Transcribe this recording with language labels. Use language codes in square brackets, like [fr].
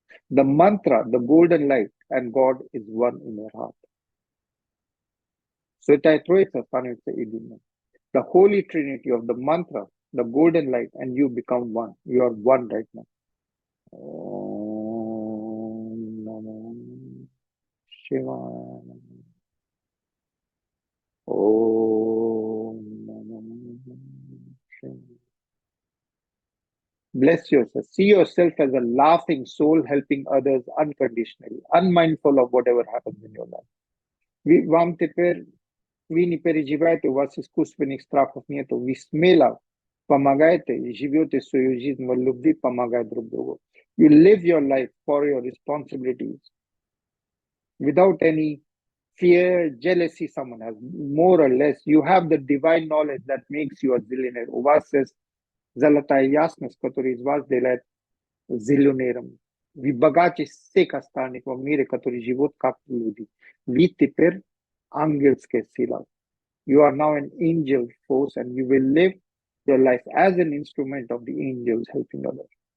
[en] The mantra, the golden light, and God is one in your heart. [ru] Святая Троица становится единым. [en] The Holy Trinity of the mantra, the golden light, and you become one. You are one right now. [sa] Om Namo Shivaya. Om Namo Shivaya. [en] Bless yourself. See yourself as a laughing soul helping others unconditionally, unmindful of whatever happens in your life. [ru] Вам теперь вы не переживаете, у вас искусственных страхов нету. Вы смело помогаете и живете свою жизнь в любви, помогая друг другу. [en] You live your life for your responsibilities without any fear, jealousy someone has. More or less, you have the divine knowledge that makes you a zillionaire. [ru] У вас есть золотая ясность, которая из вас делает зиллионером. Вы богаче всех остальных в мире, которые живут как люди. Вы теперь ангельская сила. [en] You are now an angel force and you will live your life as an instrument of the angels helping others.